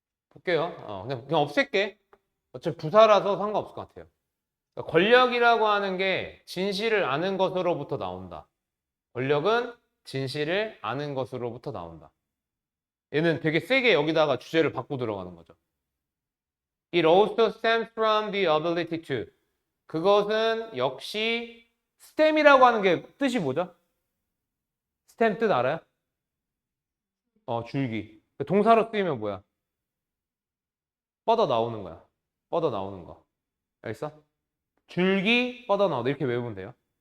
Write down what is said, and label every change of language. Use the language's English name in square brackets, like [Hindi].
[Korean] 볼게요. 그냥 없앨게. 어차피 부사라서 상관없을 것 같아요. 그러니까 권력이라고 하는 게 진실을 아는 것으로부터 나온다. 권력은 진실을 아는 것으로부터 나온다. 얘는 되게 세게 여기다가 주제를 바꾸고 들어가는 거죠. [English] It also stems from the ability to. [Korean] 그것은 역시 stem이라고 하는 게 뜻이 뭐죠? stem 뜻 알아요? 줄기. 동사로 쓰이면 뭐야? 뻗어 나오는 거야. 뻗어 나오는 거. 알겠어? 줄기 뻗어 나오다. 이렇게 외우면 돼요.